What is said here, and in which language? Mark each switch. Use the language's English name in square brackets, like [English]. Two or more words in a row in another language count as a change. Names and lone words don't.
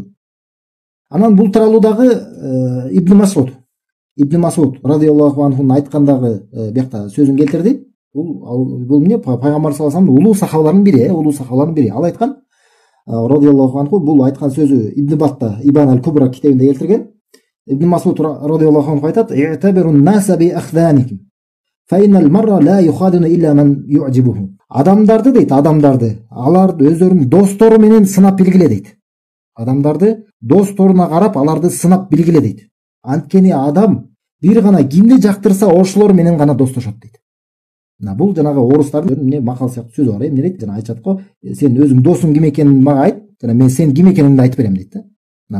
[Kyrgyz] Анан бул тууралуу дагы Ибн Масуд [Arabic] رضي الله عنه [Kyrgyz] айткандагы биякта сөзүн келтирди. Бул эмне? Пайгамбар [Arabic] صلى الله عليه وسلم [Kyrgyz] улуу сахабалардын бири. Ал айткан [Arabic] رضي الله عنه, [Kyrgyz] бул айткан сөзү Ибн Батта Ибан аль-Кубра китебинде келтирген. [Arabic] Ибн Масуд رضي الله عنه айтат: "اعتبروا الناس بأخدانهم. فإن المرء لا يخادن إلا من يعجبه." [Kyrgyz] Адамдарды дейт, аларды өздөрүнүн достору менен сынап билгиле дейт. Адамдарды досторуна карап, аларды сынап билгиле дейт. Анткени адам бир гана кимди жактырса, ошолор менен гана достошот дейт. Бул жанагы орустардын макал сыяктуу сөзү бар, эмне дейт? Жана айтышат го: "Сен өзүң досуң ким экенин мага айт, жана мен сен ким экениңди айтып берем" дейт да.